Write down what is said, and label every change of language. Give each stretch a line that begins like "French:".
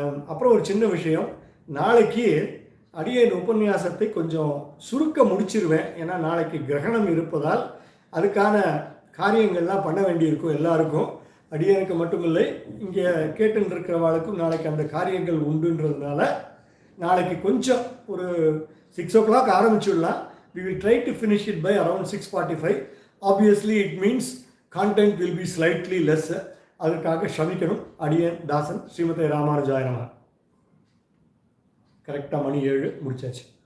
Tamil: அப்புறம் ஒரு சின்ன விஷயம், நாளைக்கு அடியேன் உபன்யாசத்தை கொஞ்சம் சுருக்க முடிச்சிருவேன். ஏன்னா நாளைக்கு கிரகணம் இருப்பதால் அதுக்கான காரியங்கள்லாம் பண்ண வேண்டியிருக்கும் எல்லாருக்கும். அடியனுக்கு மட்டுமில்லை, இங்கே கேட்டுருக்கிறவாளுக்கும் நாளைக்கு அந்த காரியங்கள் உண்டுன்றதுனால நாளைக்கு கொஞ்சம் ஒரு 6 o'clock ஆரம்பிச்சுடலாம்.
English: We will try to finish it by around 6:45. Obviously it means content will be slightly less.
Tamil: அதற்காக க்ஷமிக்கணும். அடியன் தாசன். ஸ்ரீமதே ராமானுஜாய நமஹ. கரெக்டாக மணி 7 முடிச்சாச்சு.